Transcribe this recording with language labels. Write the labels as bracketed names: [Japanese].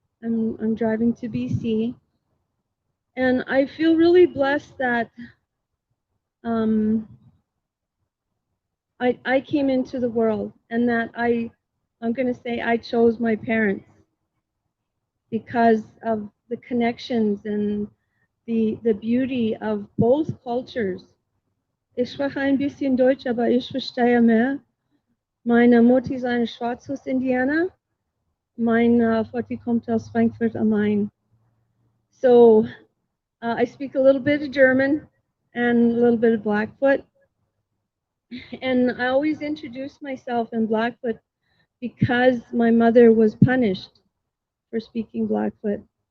[English] I'm driving to BC, and I feel really blessed that I came into the world, and that I'm going to say I chose my parents because of the connections and the beauty of both cultures. [German] Ich spreche ein bisschen Deutsch, aber ich verstehe mehr. Meine Mutter ist eine Schwarzhus-Indianer. Mein Vati kommt aus Frankfurt am Main. [English] So I speak a little bit of German and a little bit of Blackfoot. And I always introduce myself in Blackfoot because my mother was punished for speaking Blackfoot.